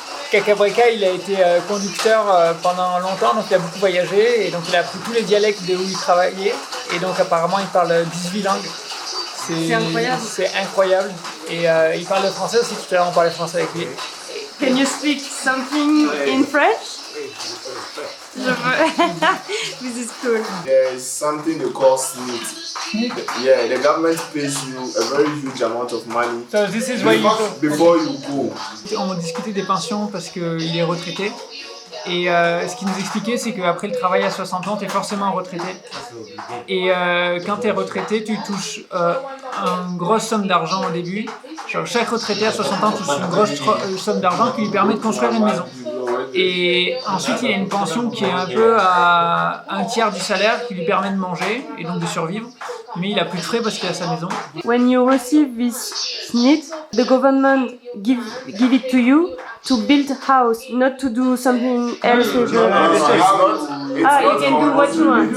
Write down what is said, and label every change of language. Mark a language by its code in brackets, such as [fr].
[fr] Cacabrica, il a été conducteur pendant longtemps, donc il a beaucoup voyagé et donc il a appris tous les dialectes de où il travaillait et donc apparemment il parle 18 langues. C'est incroyable. C'est incroyable et il parle le français aussi, tout à l'heure on parlait français avec lui. [en] Can you speak something in French? [fr] Je veux. [en] This is cool. There is something they call SNIT. Yeah, the government pays you a very huge amount of money So this is why before you go. [fr] On discutait des pensions parce qu'il est retraité. Et ce qu'il nous expliquait, c'est qu'après le travail à 60 ans, tu es forcément retraité. Et quand tu es retraité, tu touches une grosse somme d'argent au début. Genre, chaque retraité à 60 ans touche une grosse somme d'argent qui lui permet de construire une maison. Et ensuite, il y a une pension qui est un peu à un tiers du salaire qui lui permet de manger et donc de survivre. Mais il a plus de frais parce qu'il a sa maison. [en] When you receive this SNIT, the government give it to you to build a house, not to do something else with the... Ah, you can do what you want.